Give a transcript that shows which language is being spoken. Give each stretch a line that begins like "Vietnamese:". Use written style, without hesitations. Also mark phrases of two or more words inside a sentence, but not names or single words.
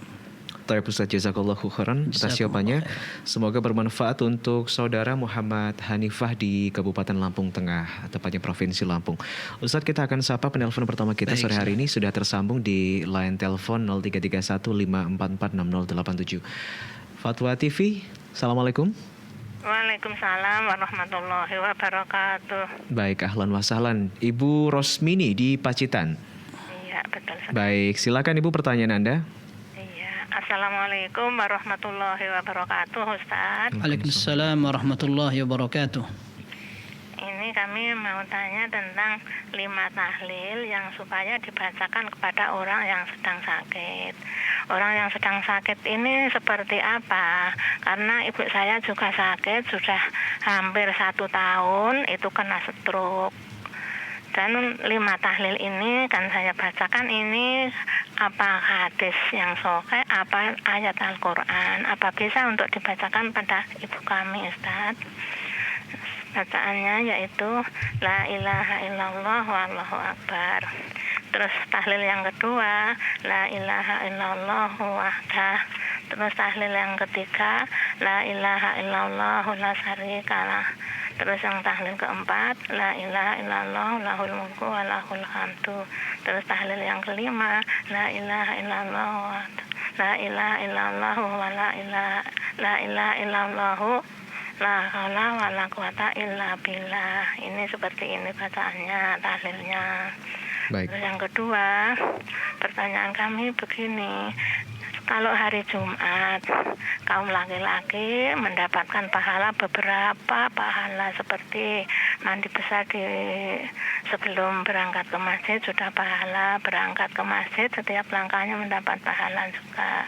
Indonesian: Baik Ustaz,
Arabic: جزاك الله خيرا
Indonesian: atas jawabannya. Semoga bermanfaat untuk saudara Muhammad Hanifah di Kabupaten Lampung Tengah, tepatnya Provinsi Lampung. Ustaz, kita akan sapa penelpon pertama kita sore hari ini, sudah tersambung di line telepon 0331544687. Fatwa TV, Assalamualaikum.
Arabic: وعليكم السلام ورحمة الله وبركاته.
Indonesian: Baik,
Arabic: أهلا وسهلا.
Indonesian: Ibu Rosmini di Pacitan. Iya, betul. Baik, silakan Ibu, pertanyaan Anda.
Arabic: السلام عليكم ورحمة الله وبركاته, Ustaz. وعليكم السلام ورحمة الله وبركاته.
Indonesian: Ini kami mau tanya tentang 5 tahlil yang supaya dibacakan kepada orang yang sedang sakit. Orang yang sedang sakit ini seperti apa? Karena ibu saya juga sakit, sudah hampir 1 tahun, itu kena stroke. Dan 5 tahlil ini kan saya bacakan ini apa hadis yang sahih, apa ayat Al-Quran, apa bisa untuk dibacakan pada ibu kami, Ustaz? Bacaannya yaitu
Arabic: لا إله إلا الله والله أكبر.
Indonesian: Terus tahlil yang kedua
Arabic: لا إله إلا الله وحده.
Indonesian: Terus tahlil yang ketiga
Arabic: لا إله إلا الله لا شريك له.
Indonesian: Terus yang tahlil keempat,
Arabic: لا إله إلا الله له الملك وله الحمد.
Indonesian: Terus tahlil yang kelima,
Arabic: لا إله إلا الله لا إله إلا الله ولا إله إلا الله لا حول ولا قوة إلا بالله.
Indonesian: Ini seperti ini bacaannya, tahlilnya. Baik. Terus yang kedua, pertanyaan kami begini. Kalau hari Jumat, kaum laki-laki mendapatkan pahala beberapa pahala seperti mandi besar sebelum berangkat ke masjid sudah pahala, berangkat ke masjid setiap langkahnya mendapat pahala juga.